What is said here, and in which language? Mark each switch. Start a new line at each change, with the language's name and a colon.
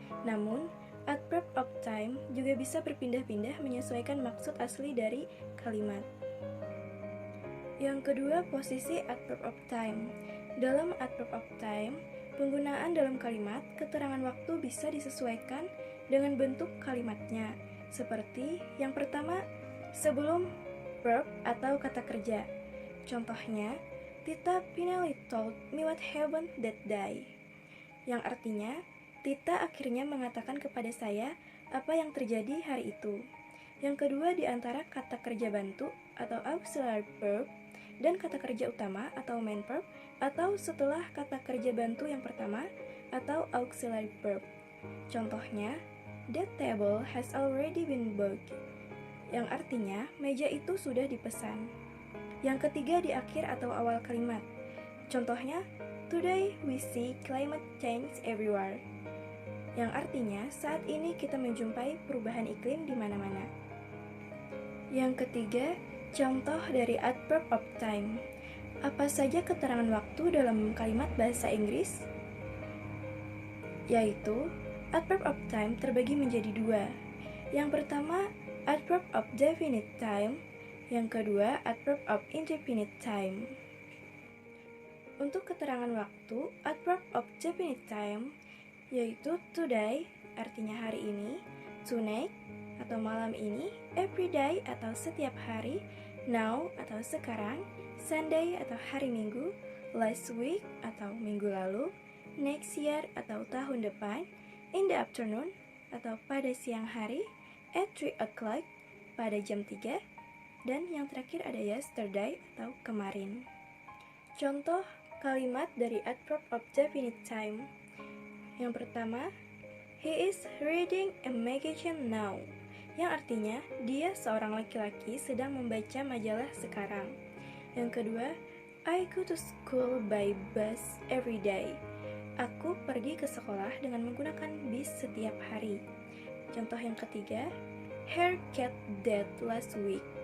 Indonesian: Namun, adverb of time juga bisa berpindah-pindah menyesuaikan maksud asli dari kalimat. Yang kedua, posisi adverb of time. Dalam adverb of time, penggunaan dalam kalimat, keterangan waktu bisa disesuaikan dengan bentuk kalimatnya. Seperti yang pertama, sebelum verb atau kata kerja.
English: Contohnya, Tita finally told me what happened that day.
Indonesian: Yang artinya, Tita akhirnya mengatakan kepada saya apa yang terjadi hari itu. Yang kedua, di antara kata kerja bantu atau auxiliary verb dan kata kerja utama atau main verb, atau setelah kata kerja bantu yang pertama atau auxiliary verb. Contohnya,
English: that table has already been booked,
Indonesian: yang artinya meja itu sudah dipesan. Yang ketiga, di akhir atau awal kalimat. Contohnya,
English: today we see climate change everywhere,
Indonesian: yang artinya saat ini kita menjumpai perubahan iklim di mana-mana. Yang ketiga, contoh dari adverb of time. Apa saja keterangan waktu dalam kalimat bahasa Inggris? Yaitu, adverb of time terbagi menjadi dua. Yang pertama, adverb of definite time. Yang kedua, adverb of indefinite time. Untuk keterangan waktu, adverb of definite time yaitu today, artinya hari ini, tonight, atau malam ini, every day, atau setiap hari, now, atau sekarang, Sunday, atau hari Minggu, last week, atau minggu lalu, next year, atau tahun depan, in the afternoon, atau pada siang hari, at 3 o'clock, pada jam 3, dan yang terakhir ada yesterday, atau kemarin. Contoh kalimat dari adverb of definite time. Yang pertama,
English: he is reading a magazine now,
Indonesian: yang artinya dia seorang laki-laki sedang membaca majalah sekarang.
English: Yang kedua, I go to school by bus every day.
Indonesian: Aku pergi ke sekolah dengan menggunakan bis setiap hari. Contoh yang ketiga,
English: her cat died last week.